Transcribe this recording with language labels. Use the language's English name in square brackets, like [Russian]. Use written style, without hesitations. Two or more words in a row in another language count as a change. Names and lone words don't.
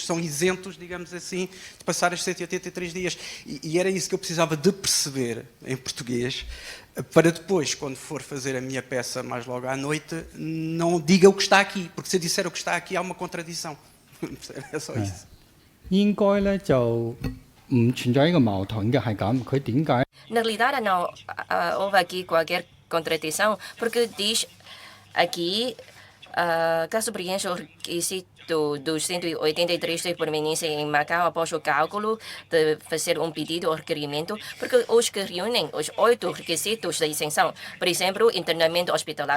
[Portuguese] São isentos, digamos assim, de passar os 183 dias. E era isso que eu precisava de perceber em português, para depois, quando for fazer a minha peça mais logo à noite, não diga o que está aqui, porque se eu disser o que está aqui há uma contradição. É só isso. [Cantonese] 應該咧就唔存在呢個矛盾嘅，係咁。佢點解？ [Portuguese] Na realidade, não houve aqui qualquer contradição, porque diz aqui, caso preencha o requisito dos 183 de permanência em Macau após o cálculo de fazer um pedido ou requerimento, porque os que reúnem os 8 requisitos da isenção, por exemplo, internamento hospitalar.